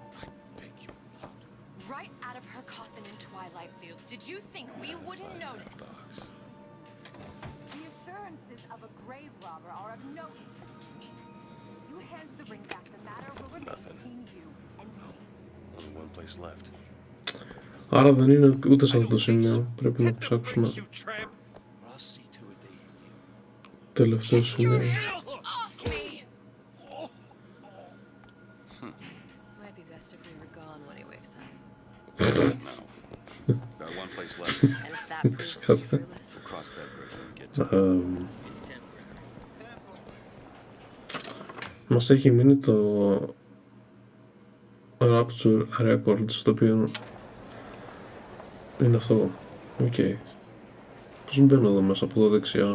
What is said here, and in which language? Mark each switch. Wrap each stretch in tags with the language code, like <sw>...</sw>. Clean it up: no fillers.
<en>I beg your pardon. Right out of her coffin in Twilight Fields. Did you think we wouldn't notice? Box. The assurances of a grave robber are of no interest to me. You hand the ring back, the matter will remain Nothing. between you and me. Only one place left.</en> <el>Άρα δεν είναι ούτε σε αυτό το σημείο. Πρέπει να ψάξουμε.</el> <en>You tramp. I'll see to it they hear you.</en> <el>Τελευταίο σημείο.</el> <en>Off me! Might be best if we were gone when he wakes up. No. Got one place left. And if that proves to be Disgusting. fruitless. We'll cross that bridge when we get to it.</en> <el>Μας έχει μείνει το Rapture Records, το οποίο είναι αυτό. Οκ. Πώς μπαίνω εδώ μέσα, από εδώ δεξιά?</el>